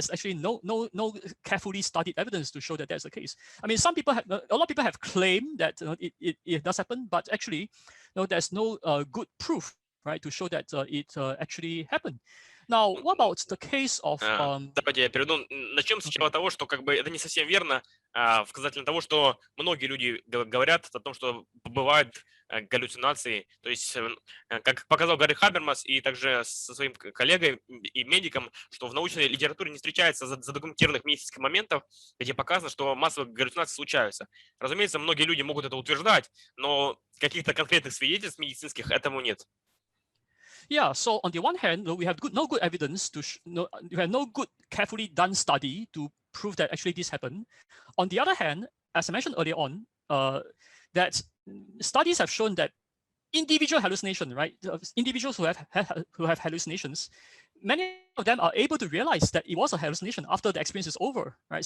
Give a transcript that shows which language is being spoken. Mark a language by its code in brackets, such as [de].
[en] There's actually no carefully studied evidence to show that that's the case. I mean, a lot of people have claimed that it does happen, but actually, there's no good proof, right, to show that it actually happened. Now, what about the case of... [ru] Давайте я перейду. Начнем сначала того, что как бы это не совсем верно, в касательно того, что многие люди говорят о том, что бывают галлюцинации. То есть, как показал Гарри Хабермас и также со своим коллегой и медиком, что в научной литературе не встречается задокументированных медицинских моментов, где показано, что массовые галлюцинации случаются. Разумеется, многие люди могут это утверждать, но каких-то конкретных свидетельств медицинских этому нет. [en] Yeah, so on the one hand, we have no good evidence we have no good carefully done study to prove that actually this happened. On the other hand, as I mentioned earlier on, that studies have shown that individual hallucination, right? Individuals who have hallucinations, many of them are able to realize that it was a hallucination after the experience is over, right?